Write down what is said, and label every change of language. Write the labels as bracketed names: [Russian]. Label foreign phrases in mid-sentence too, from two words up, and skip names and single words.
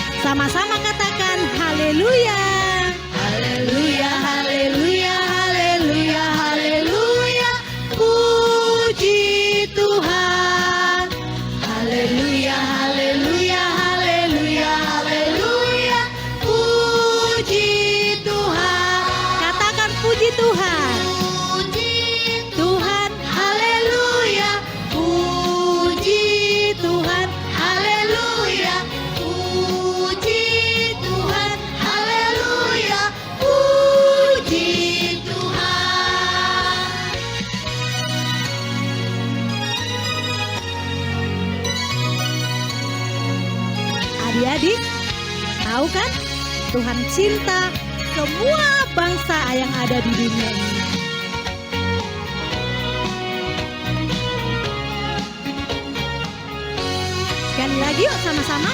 [Indonesian] Sama-sama katakan haleluya. Haleluya, haleluya, haleluya, haleluya. Puji Tuhan. Haleluya, haleluya, haleluya, haleluya. Puji Tuhan. Katakan puji Tuhan. Puji Tuhan, haleluya. Puji Tuhan. Haleluya. Puji Tuhan. Haleluya. Puji Tuhan. adik-adik, tahu kan? Tuhan cinta semua bangsa yang ada di dunia ini. Sekali lagi yuk sama-sama.